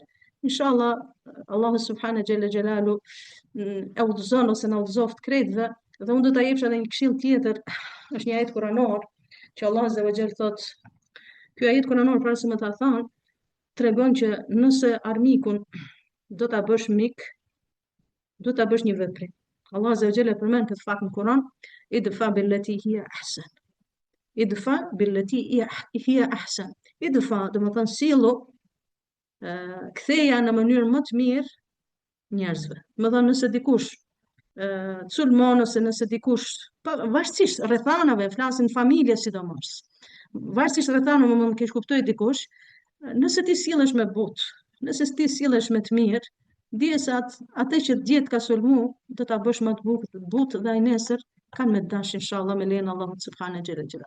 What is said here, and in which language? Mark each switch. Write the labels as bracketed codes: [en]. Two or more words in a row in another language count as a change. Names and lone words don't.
[sq] Inshallah, Allahu [ar] سبحانه جل جلاله [sq] e udhëzon ose na udhëzoft krejtve, dhe unë do ta jepsh edhe një këshill tjetër, është një ajet kuranor që Allah [ar] عز وجل [sq] thotë, ky ajet kuranor para se më ta thon, tregon që nëse armikun do ta bësh mik, do ta bësh një veprim. Allah [ar] عز وجل [sq] përmend këtë fakt në Kur'an, [ar] ادفع بالتي هي أحسن. ادفع بالتي هي أحسن. Idfa, [sq] do të thonë sillu, ktheja në mënyrë më të mirë njerëzve. Do të thonë nëse dikush sulmon ose nëse dikush, varësisht rrethanave, flasin familje sidomos. Varësisht rrethanave më keq kuptoj dikush, nëse ti sillesh me but, nëse ti sillesh me të mirë, dije se atë që djet ka sulmu, do ta bësh më të butë dhe ai nesër kanë me dash inshallah me lenin Allahu [ar] سبحانه جل جلاله.